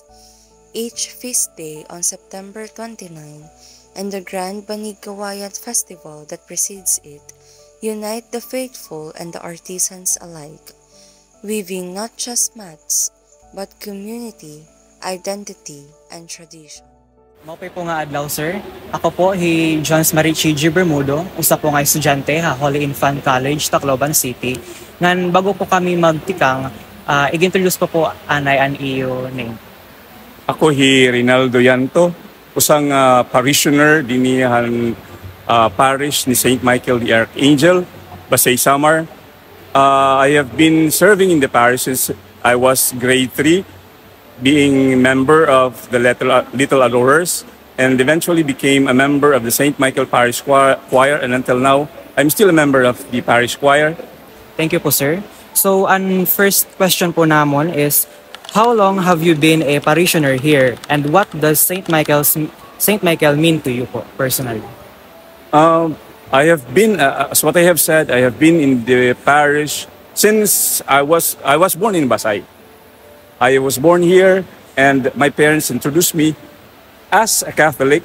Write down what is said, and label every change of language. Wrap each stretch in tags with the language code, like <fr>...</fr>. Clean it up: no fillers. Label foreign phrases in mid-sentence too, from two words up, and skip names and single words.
<en>Each feast day on September 29 and the Grand Banigawayat Festival that precedes it unite the faithful and the artisans alike, weaving not just mats, but community, identity, and tradition.</en> <war>Maupay po nga adlaw, sir. Ako po, Johns Marichi G. Bermudo, usa po nga estudyante ha Holy Infant College, Tacloban City. Ngan bago po kami magtikang, i-introduce po anay an iyo name. Ako Rinaldo Yanto, usang parishioner dinihan parish ni St. Michael the Archangel, Basay Samar.</war> <en>I have been serving in the parish since I was grade 3, being member of the Little Adorers, and eventually became a member of the St. Michael Parish Choir, and until now, I'm still a member of the parish choir. Thank you po, sir.</en> <war>So, ang first question po namon</war> <en>is, how long have you been a parishioner here, and what does St. Michael mean to you po, personally? I have been, as what I have said, I have been in the parish since I was born in Basay. I was born here, and my parents introduced me as a Catholic.</en>